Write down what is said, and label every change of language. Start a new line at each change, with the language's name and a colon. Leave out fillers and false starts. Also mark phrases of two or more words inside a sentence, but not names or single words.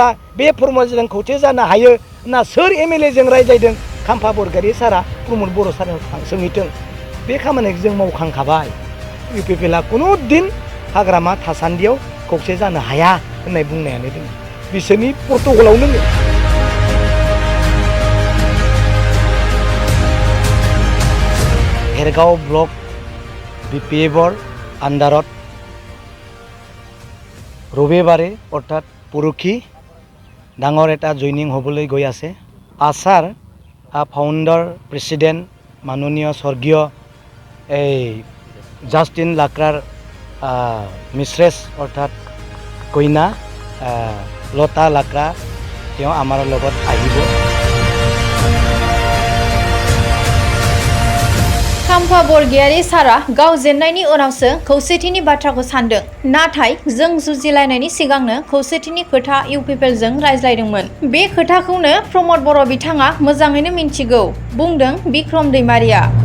Bodo: बे फर्मुलाजों खौसे जानो हायो होनना सोर एमएलए जों रायज्लायदों खाम्फा बरगयारी सारा प्रमद बर' सारनाव सोंहैथों बे खामानिखौ जों मावखांखाबाय इउपिपिएलआ कुनु दिन हाग्रामा थासान्दियाव खौसे जानो हाया होननाय बुंनायानो दङ बिसोरनि प्रट'कलाव दोङो भेरगाव ब्लक
Assamese: বিপিএফৰ আণ্ডাৰত ৰবিবাৰে অৰ্থাৎ পৰহি ডাঙৰ এটা জইনিং হ'বলৈ গৈ আছে আছাৰ
English: founder president
Assamese: মাননীয় স্বৰ্গীয় এই জাষ্টিন লাক্ৰাৰ মিষ্ট্ৰেছ অৰ্থাৎ কইনা লতা লাক্ৰা তেওঁ আমাৰ লগত আহিব
Bodo: खाम्फा बरगयारी सारा गाव जेननायनि उनावसो खौसेथिनि बाथ्राखौ सानदों नाथाय जों जुजिलायनायनि सिगांनो खौसेथिनि खोथा इउपिपिएलजों रायज्लायदोंमोन बे खोथाखौनो प्रमद बर' बिथाङा मोजाङैनो मिन्थिगौ बुंदों बिक्रम दैमारिया